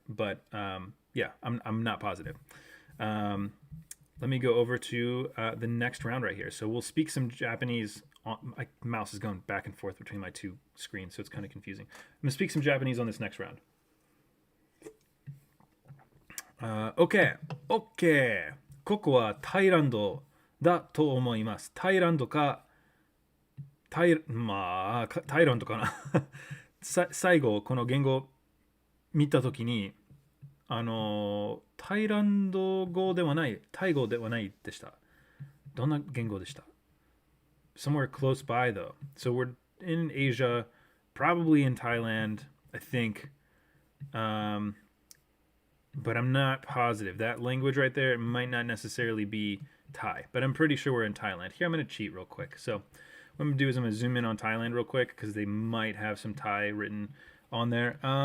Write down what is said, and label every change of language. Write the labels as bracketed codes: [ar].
[en] But yeah, I'm not positive. Let me go over to the next round right here. So we'll speak some Japanese. My mouse is going back and forth between my two screens, so it's kind of confusing. I'm gonna speak some Japanese on this next round. OK。 [ja] ここはタイランドだと思います。タイランドか、タイランドかな。最後、この言語を見たときに、タイランド語ではない、タイ語ではないでした。どんな言語でした？ [en] Somewhere close by, though. So we're in Asia, probably in Thailand, I think. But I'm not positive. That language right there, it might not necessarily be Thai, but I'm pretty sure we're in Thailand. Here, I'm going to cheat real quick. So what I'm going to do is I'm going to zoom in on Thailand real quick because they might have some Thai written on there.